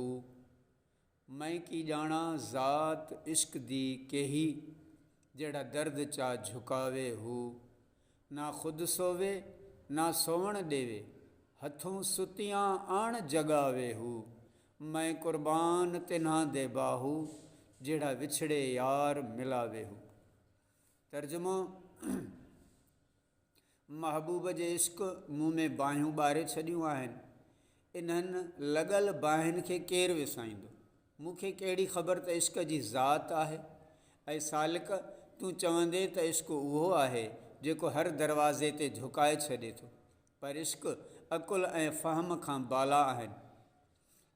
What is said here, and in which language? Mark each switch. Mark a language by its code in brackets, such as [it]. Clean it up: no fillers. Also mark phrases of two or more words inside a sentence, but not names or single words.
[pa] ਮੈਂ ਕੀ ਜਾਣਾਂ ਜ਼ਾਤ ਇਸ਼ਕ ਦੀ ਕੇਹੀ ਜਿਹੜਾ ਦਰਦ ਚਾ ਝੁਕਾਵੇ ਹੋ। ਨਾ ਖ਼ੁਦ ਸੋਵੇ ਨਾ ਸੋਵਣ ਦੇਵੇ ਹੱਥੋਂ ਸੁੱਤਿਆਂ ਆਣ ਜਗਾਵੇ ਹੋ। ਮੈਂ ਕੁਰਬਾਨ ਤਿਨ੍ਹਾਂ ਦੇ ਬਾਹੂ ਜਿਹੜਾ ਵਿਛੜੇ ਯਾਰ ਮਿਲਾਵੇ ਹੋ। [sd] तर्जुमो महबूब जे इश्क मुँह में बाहियूं ॿारे छॾियूं आहिनि। इन्हनि लॻल बाहिनि खे केरु विसाईंदो। मूंखे कहिड़ी ख़बर त इश्क जी ज़ात आहे। ऐं सालिक तूं चवंदे त इश्क उहो आहे जेको हर दरवाज़े ते झुकाए छॾे थो, पर इश्क अकुल ऐं फ़हम खां बाला आहिनि।